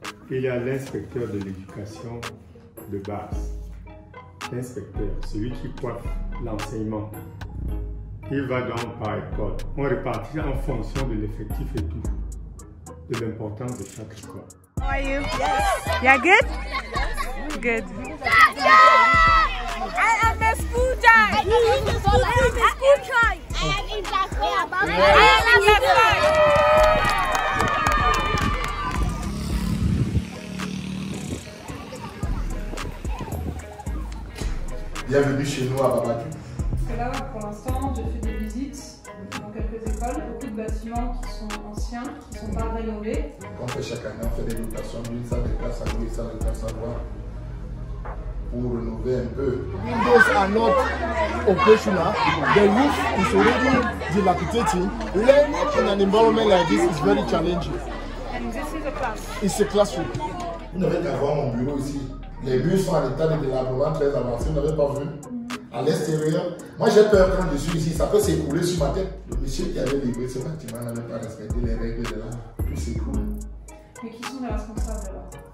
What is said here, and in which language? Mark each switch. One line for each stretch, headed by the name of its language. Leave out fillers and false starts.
French: Il y a l'inspecteur de l'éducation de base. L'inspecteur, celui qui coiffe l'enseignement. Il va donc par école. On répartit en fonction de l'effectif et tout, de l'importance de chaque école.
English: How are you? Yes. Yeah, good? Good. I am a school child. I am a school child. I am exactly about it. I am a
French: Bienvenue chez nous à Babadou. Parce que là, pour l'instant, j'ai fait des visites dans quelques écoles, beaucoup de bâtiments qui sont anciens, qui ne sont pas rénovés. On fait chaque année, on fait des dotations d'une salle de classe à une salle de classe à voir pour rénover un peu.
English: Windows are not operational. The roof is already dilapidating. Learning in an environment like this is very challenging. And this is a class. It's a classroom.
French: Vous n'avez qu'à voir mon bureau ici. Les murs sont à l'état de délabrement très avancé, vous n'avez pas vu? À l'extérieur, moi j'ai peur quand je suis ici, ça peut s'écrouler sur ma tête. Le monsieur qui avait livré ce bâtiment n'avait pas respecté les règles de l'art, tout s'écroule. Mais qui sont les responsables alors?